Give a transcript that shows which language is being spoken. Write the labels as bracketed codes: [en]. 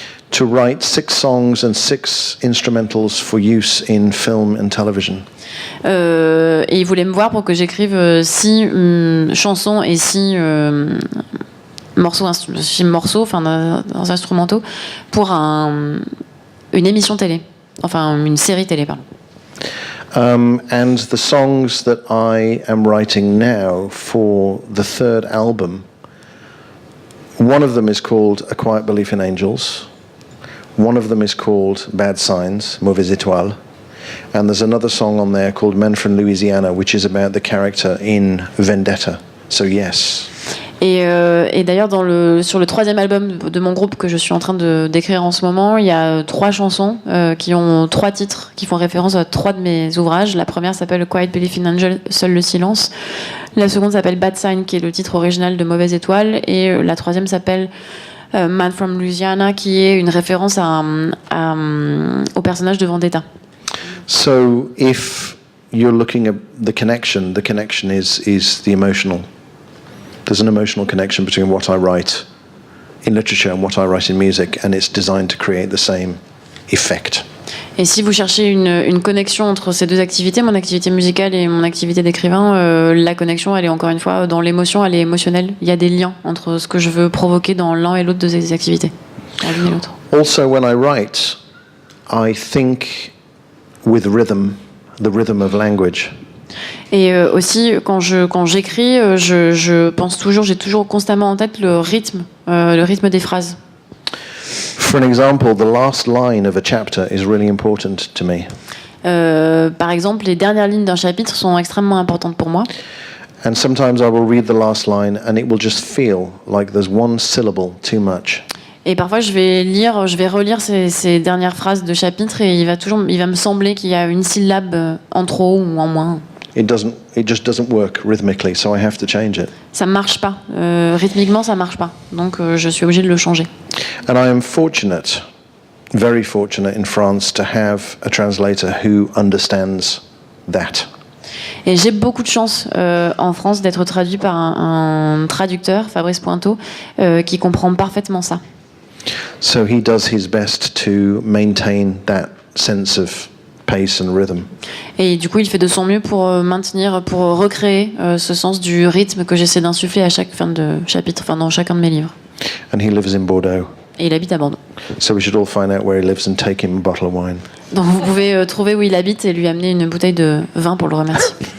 [en] To write 6 songs and 6 instrumentals for use in film and television. [fr] Et ils voulaient me voir pour que j'écrive 6 chansons et 6 morceaux, enfin instrumentaux pour une émission télé, enfin une série télé, pardon. [en] And the songs that I am writing now for the 3rd album, one of them is called A Quiet Belief in Angels, one of them is called Bad Signs, Mauvaises Étoiles, and there's another song on there called Men from Louisiana, which is about the character in Vendetta. So yes. [fr] Et d'ailleurs, sur le 3e album de mon groupe que je suis en train d'écrire en ce moment, il y a 3 chansons qui ont 3 titres qui font référence à 3 de mes ouvrages. La première s'appelle Quiet Belief in Angel, Seul le silence. La seconde s'appelle Bad Sign, qui est le titre original de Mauvaise Étoile. Et la 3e s'appelle Man from Louisiana, qui est une référence au personnage de Vendetta. [en] So if you're looking at the connection is the emotional. There's an emotional connection between what I write in literature and what I write in music, and it's designed to create the same effect. [fr] Et si vous cherchez une connexion entre ces 2 activités, mon activité musicale et mon activité d'écrivain, la connexion, elle est encore une fois dans l'émotion, elle est émotionnelle. Il y a des liens entre ce que je veux provoquer dans l'un et l'autre de ces activités, l'une et l'autre. [en] Also, when I write, I think with rhythm, the rhythm of language. [fr] Et aussi, quand j'écris, je pense toujours, j'ai toujours constamment en tête le rythme des phrases. [en] For an example, the last line of a chapter is really important to me. [fr] Par exemple, les dernières lignes d'un chapitre sont extrêmement importantes pour moi. [en] And sometimes I will read the last line and it will just feel like there's one syllable too much. [fr] Et parfois, je vais relire ces dernières phrases de chapitre et il va me sembler qu'il y a une syllabe en trop ou en moins. [en] It just doesn't work rhythmically, so I have to change it. [fr] Ça marche pas. Rythmiquement, ça marche pas. Donc, je suis obligée de le changer. [en] And I am fortunate, very fortunate in France to have a translator who understands that. [fr] Et j'ai beaucoup de chance en France d'être traduit par un traducteur, Fabrice Pointeau, qui comprend parfaitement ça. [en] So he does his best to maintain that sense of pace and rhythm. [fr] Et du coup, il fait de son mieux pour recréer ce sens du rythme que j'essaie d'insuffler à chaque fin de chapitre, enfin dans chacun de mes livres. [en] And he lives in Bordeaux. [fr] Et il habite à Bordeaux. [en] So we should all find out where he lives and take him a bottle of wine. [fr] Donc vous pouvez trouver où il habite et lui amener une bouteille de vin pour le remercier.